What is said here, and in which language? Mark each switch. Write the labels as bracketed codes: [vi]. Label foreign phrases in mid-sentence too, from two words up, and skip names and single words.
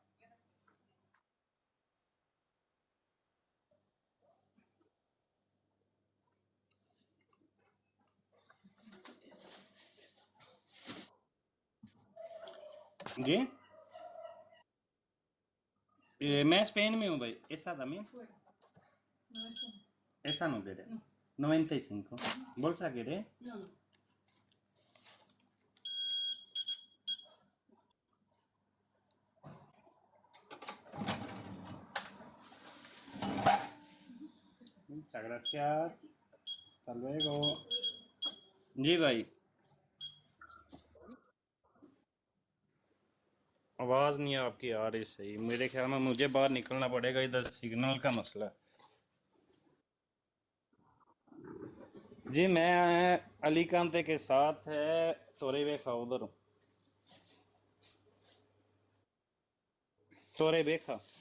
[ur] جی، میں اسپین میں ہوں بھائی. [es] ऐसा también esa no quiere 95 bolsa quiere muchas gracias, hasta luego। [ur] جی بھائی، آواز نہیں آپکی آ رہی صحیح، میرے خیال میں مجھے باہر نکلنا پڑے گا، ادھر سگنل کا مسئلہ ہے. جی، میں الی کانتے کے ساتھ ہے، تورے بیکھا ادھر ہوں، تورے بیکھا.